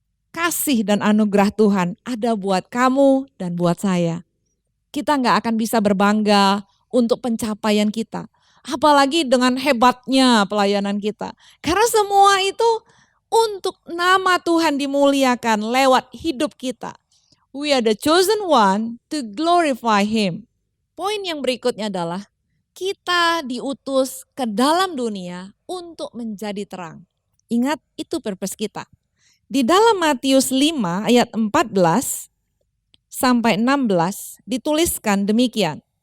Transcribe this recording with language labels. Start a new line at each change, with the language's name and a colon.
Indonesian: Kasih dan anugerah Tuhan ada buat kamu dan buat saya. Kita nggak akan bisa berbangga untuk pencapaian kita. Apalagi dengan hebatnya pelayanan kita. Karena semua itu untuk nama Tuhan dimuliakan lewat hidup kita.
English: We are the chosen one to glorify Him.
Indonesian: Poin yang berikutnya adalah kita diutus ke dalam dunia untuk menjadi terang. Ingat itu purpose kita. Di dalam Matius 5 ayat 14 sampai 16 dituliskan demikian.